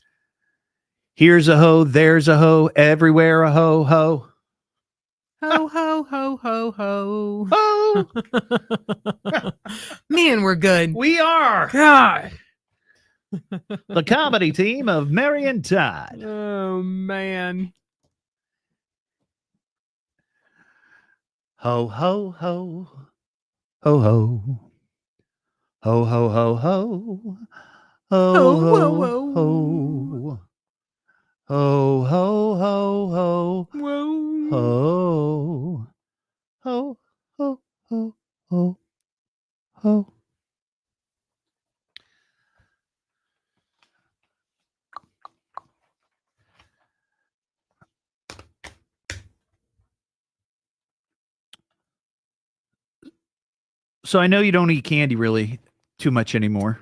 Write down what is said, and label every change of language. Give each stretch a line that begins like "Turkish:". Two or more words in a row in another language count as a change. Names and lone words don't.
English: Here's a hoe, there's a hoe, everywhere a hoe, hoe. Ho ho ho ho ho. Ho! Man, we're good. We are God. the comedy team of Mary and Todd. Oh man. Ho ho ho. Ho ho. Ho ho ho ho. Ho ho ho. Ho ho ho ho. Whoa. Ho ho ho ho ho ho. So I know you don't eat candy really too much anymore.